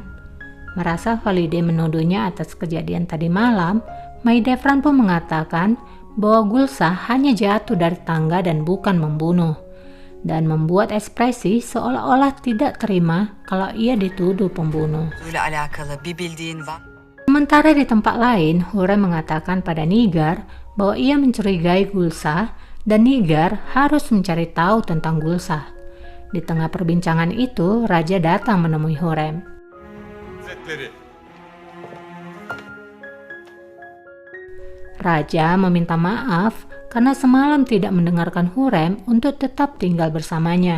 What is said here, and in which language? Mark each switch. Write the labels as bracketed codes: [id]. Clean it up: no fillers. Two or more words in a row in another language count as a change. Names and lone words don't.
[id] Merasa Valide menuduhnya atas kejadian tadi malam, Mahidevran pun mengatakan bahwa Gulsa hanya jatuh dari tangga dan bukan membunuh, dan membuat ekspresi seolah-olah tidak terima kalau ia dituduh pembunuh. [tr] Böyle alakalı bir bildiğin var. [id] Sementara di tempat lain, Hurrem mengatakan pada Nigar bahwa ia mencurigai Gulsa dan Nigar harus mencari tahu tentang Gulsa. Di tengah perbincangan itu, Raja datang menemui Hurrem. Raja meminta maaf karena semalam tidak mendengarkan Hurrem untuk tetap tinggal bersamanya.